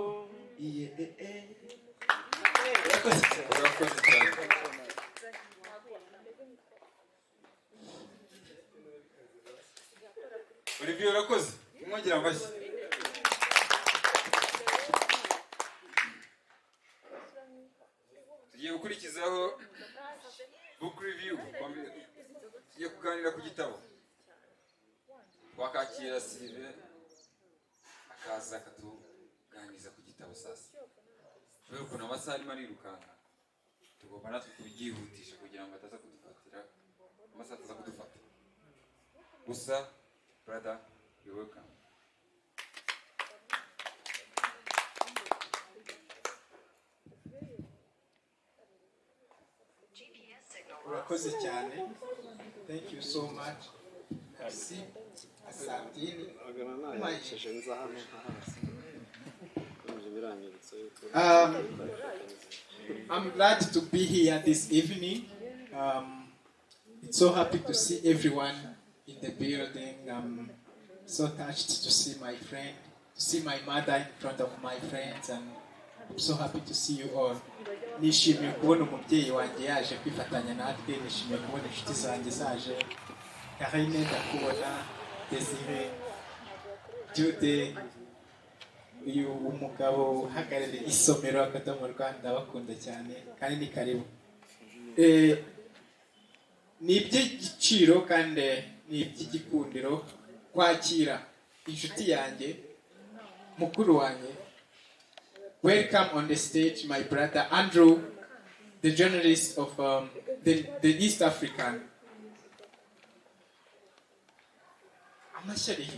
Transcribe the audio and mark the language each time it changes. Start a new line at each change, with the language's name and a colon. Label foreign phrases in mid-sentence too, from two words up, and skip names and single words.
Kinyarwanda: Urakoze cyane. Olivier urakoze, mwongera amashyi. Tugiye gukurikizaho
English: book review,
Kinyarwanda: tugiye kuganira ku gitabo. Twakakira Sylvain akaza akatuganiriza ku gitabo sasa. Kubera ukuntu amasaha arimo arirukanka, tugomba natwe kubyihutisha kugira ngo ataza kudufatira amasaha ataza kudufata.
English: Gusa brother, you're welcome.
Kinyarwanda: Urakoze cyane.
English: Thank you so much. Merci.
Swahili: Asantini.
English: I'm glad to be here this evening. It's so happy to see everyone in the building. I'm so touched to see my friend, to see my mother in front of my friends, and I'm so happy to see you all.
Kinyarwanda: Nishimiye kubona umubyeyi wanjye yaje kwifatanya natwe, nishimiye kubona inshuti zanjye zaje. Karine ndakubona, Desire, Jude, uyu umugabo uhagarariye isomero akadomo mu Rwanda bakunda cyane kandi ni karibu. Ni iby'igiciro kandi ni iby'igikundiro kwakira inshuti yanjye mukuru wanjye.
English: Welcome on the stage my brother Andrew, the journalist of the East African.
Kinyarwanda: Amashari.